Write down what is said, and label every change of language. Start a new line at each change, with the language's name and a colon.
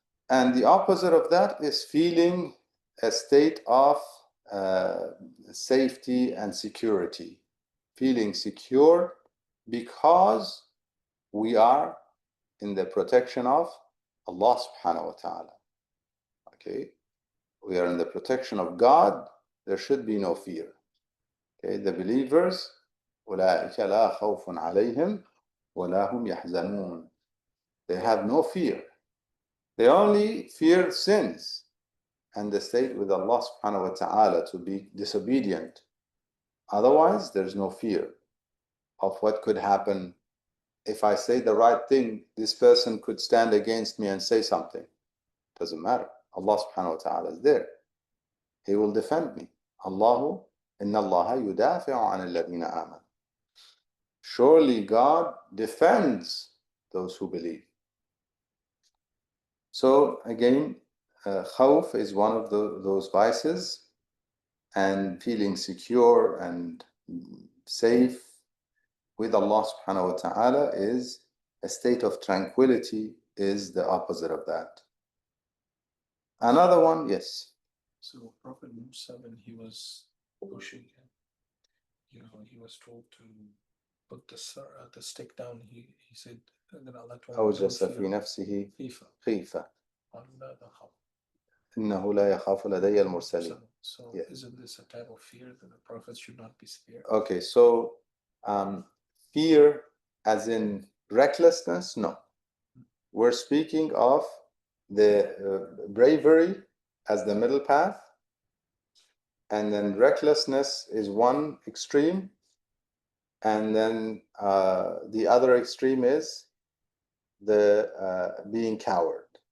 English: And the opposite of that is feeling a state of safety and security. Feeling secure because we are in the protection of Allah subhanahu wa ta'ala. Okay? We are in the protection of God. There should be no fear. Okay? The believers,
Arabic: أُولَٰئِكَ لَا خَوْفٌ عَلَيْهِمْ وَلَا هُمْ يَحْزَنُونَ.
English: They have no fear. They only fear sins and the state with Allah subhanahu wa ta'ala to be disobedient. Otherwise, there's no fear of what could happen. If I say the right thing, this person could stand against me and say something. Doesn't matter. Allah subhanahu wa ta'ala is there. He will defend me.
Arabic: Allahu inna Allah yudafi'u an alladhina amanu.
English: Surely God defends those who believe. So again, khawf is one of those vices, and feeling secure and safe with Allah subhanahu wa ta'ala is a state of tranquility, is the opposite of that. Another one, yes. So Prophet Musa, when he was pushing him, he was told to put the stick down. He said that Allah told him,
Arabic: أوجس في نفسه خيفة إنه لا يخاف لدي المرسلين.
English: So Yeah. isn't this a type of fear that the prophets should not be scared? Okay, so fear as in recklessness? No. We're speaking of the bravery as the middle path, and then recklessness is one extreme, and then the other extreme is the being coward.